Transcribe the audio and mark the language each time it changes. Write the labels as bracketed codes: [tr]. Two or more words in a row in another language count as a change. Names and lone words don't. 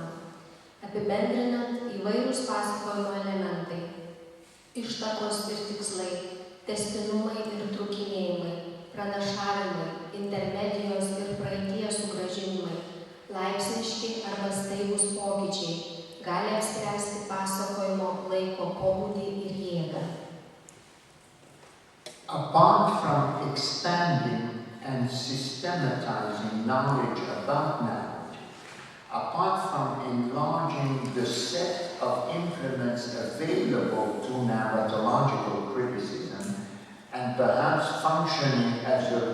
[lt] Apibendrinant, įvairūs pasakojimo elementai, ištakos ir tikslai, tęstinumai ir trūkinėjimai, pranašavimai, intermedijos ir praeities sugrąžinimai, laipsniški arba staigūs pokyčiai gali apspręsti pasakojimo laiko pobūdį ir jėgą. [en] Apart from expanding and systematizing knowledge about narrative, apart from enlarging the set of implements available to narratological criticism, and perhaps functioning as a